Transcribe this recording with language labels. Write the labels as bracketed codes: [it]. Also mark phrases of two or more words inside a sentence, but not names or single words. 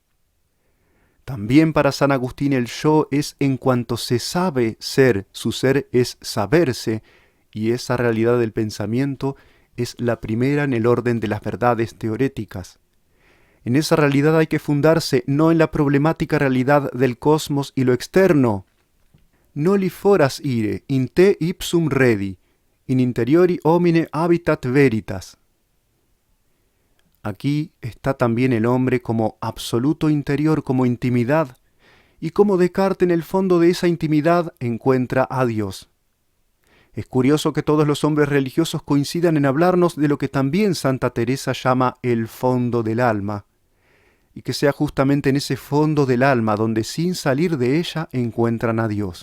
[es] También para San Agustín el yo es en cuanto se sabe ser, su ser es saberse, y esa realidad del pensamiento es la primera en el orden de las verdades teoréticas. En esa realidad hay que fundarse, no en la problemática realidad del cosmos y lo externo. [la] Noli foras ire, in te ipsum redi, in interiori homine habitat veritas. [es] Aquí está también el hombre como absoluto interior, como intimidad, y como Descartes en el fondo de esa intimidad encuentra a Dios. Es curioso que todos los hombres religiosos coincidan en hablarnos de lo que también Santa Teresa llama el fondo del alma, y que sea justamente en ese fondo del alma donde sin salir de ella encuentran a Dios.